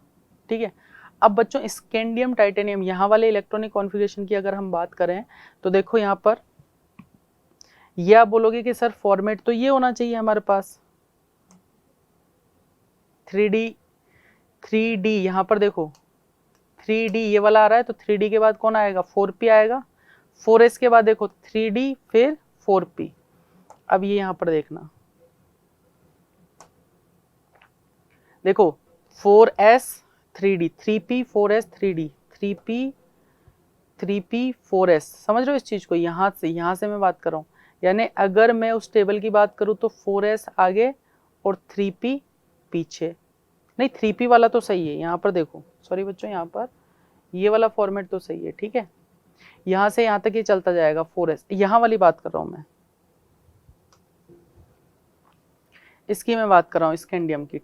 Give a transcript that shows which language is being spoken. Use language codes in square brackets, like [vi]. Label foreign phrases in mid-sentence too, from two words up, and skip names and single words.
[hi] ठीक है, अब बच्चों स्कैंडियम, टाइटेनियम, यहाँ वाले [en] electronic configuration [hi] की अगर हम बात करें तो देखो यहाँ पर ये आप बोलोगे कि सर फॉर्मेट तो ये होना चाहिए हमारे पास 3D यहाँ पर देखो 3D ये वाला आ रहा है, तो 3D के बाद कौन आएगा, 4p आएगा। 4s के बाद देखो 3D फिर 4p। अब ये यहाँ पर देखना, देखो 4s 3D 3p 4s 3D 3p 4s, समझ रहे हो इस चीज को? यहाँ से मैं बात कर रहा हूँ, यानी अगर मैं उस टेबल की बात करूँ तो 4s आगे और 3p पीछे। नहीं 3p वाला तो सही है, यहाँ पर देखो, सॉरी बच्चों, यहाँ पर ये वाला फॉर्मेट तो सही है। ठीक है, यहाँ से यहाँ तक ये चलता जाएगा 4s, यहाँ वाली बात कर रहा हूँ मैं, इसकी मैं बात कर रहा हूँ स्कैंडियम की।